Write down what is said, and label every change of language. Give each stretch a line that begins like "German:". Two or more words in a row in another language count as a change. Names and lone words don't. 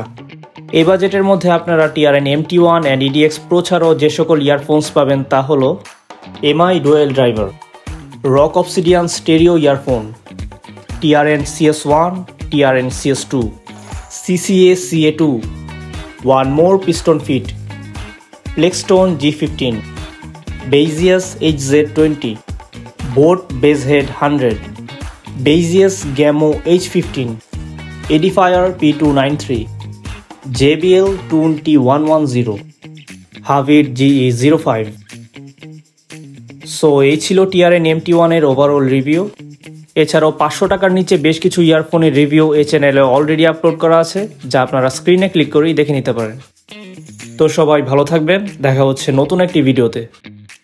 Bangla: এই বাজেটের মধ্যে আপনারা TRN MT1 অ্যান্ড EDX Pro ছাড়াও যে সকল ইয়ারফোনস পাবেন তা হলো MI ডুয়েল ড্রাইভার, রক অবসিডিয়ান স্টেরিও ইয়ারফোন, TRN CS1, TRN CS2, CCA CA2, One More Piston Fit, Plextone G15, Bezius HZ20, Boat Basehead 100, Bezius Gammo H15, Edifier P293, JBL Tune T110, Havit GE05। সো এই ছিল TRN MT1 এর
English: overall review.
Bangla: এছাড়াও 500 টাকার নিচে বেশ কিছু ইয়ারফোনের রিভিউ এই চ্যানেলে
English: already upload
Bangla: করা আছে, যা আপনারা স্ক্রিনে ক্লিক করেই দেখে নিতে পারেন। তো সবাই ভালো থাকবেন, দেখা হচ্ছে নতুন একটি ভিডিওতে।